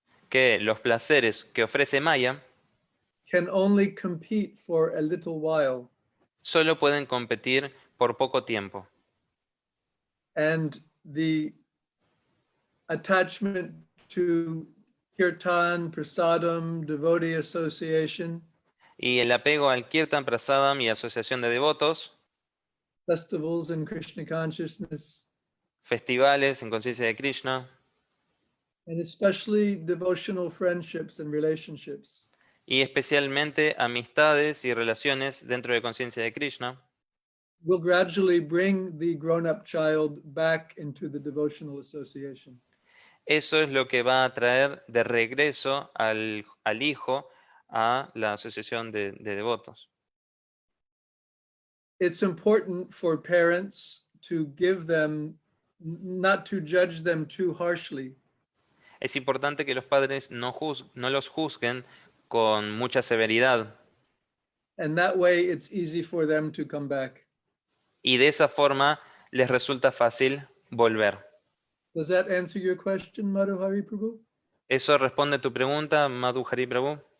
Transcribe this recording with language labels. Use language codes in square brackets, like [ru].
[es] que los placeres que ofrece Maya [en] can only compete for a little while. [es] solo pueden competir por poco tiempo. [en] And the attachment to kirtan, prasadam, devotee association, [es] Y el apego al Kirtan Prasadam y asociación de devotos, [en] festivals in Krishna consciousness, [es] festivales en conciencia de Krishna, [en] and especially devotional friendships and relationships, [es] y especialmente amistades y relaciones dentro de conciencia de Krishna, [en] will gradually bring the grown-up child back into the devotional association. [es] eso es lo que va a traer de regreso al hijo a la asociación de devotos. [en] It's important for parents to give them, not to judge them too harshly, [es] Es importante que los padres no los juzguen con mucha severidad, [en] and that way it's easy for them to come back. [es] y de esa forma les resulta fácil volver. [en] Does that answer your question, Madhu Hari Prabhu? [es] ¿Eso responde a tu pregunta, Madhu Hari Prabhu?